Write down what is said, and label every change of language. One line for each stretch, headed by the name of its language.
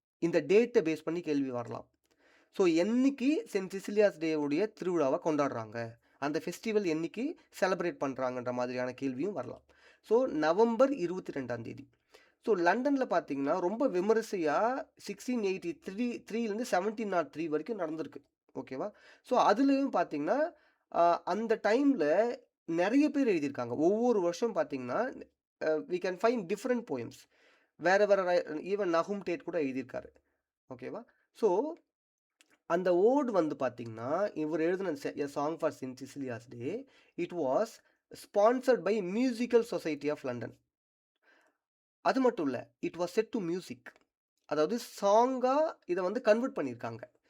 Tamil: இந்த டேட்டை பேஸ் பண்ணி கேள்வி வரலாம். ஸோ என்னைக்கு சென்ட் சிசிலியாஸ் டேவுடைய திருவிழாவை கொண்டாடுறாங்க, அந்த ஃபெஸ்டிவல் என்னைக்கு செலிப்ரேட் பண்ணுறாங்கன்ற மாதிரியான கேள்வியும் வரலாம். ஸோ நவம்பர் 22 ஸோ லண்டனில் பார்த்தீங்கன்னா ரொம்ப விமரிசையாக 1683 1703 வரைக்கும் நடந்திருக்கு, ஓகேவா. ஸோ அதுலேயும் பார்த்தீங்கன்னா அந்த டைமில் நிறைய பேர் எழுதியிருக்காங்க. ஒவ்வொரு வருஷம் பார்த்தீங்கன்னா
English: we can find different poems.
Tamil: வேற ஈவன் நஹும் டேட் கூட எழுதியிருக்காரு, ஓகேவா. ஸோ அந்த ஓடு வந்து பார்த்தீங்கன்னா இவர் எழுதின
English: A song for Saint Cecilia's Day, it was sponsored by Musical Society of London.
Tamil: அது மட்டும் இல்லை,
English: It was set to music.
Tamil: அதாவது சாங்காக இதை வந்து கன்வெர்ட் பண்ணியிருக்காங்க.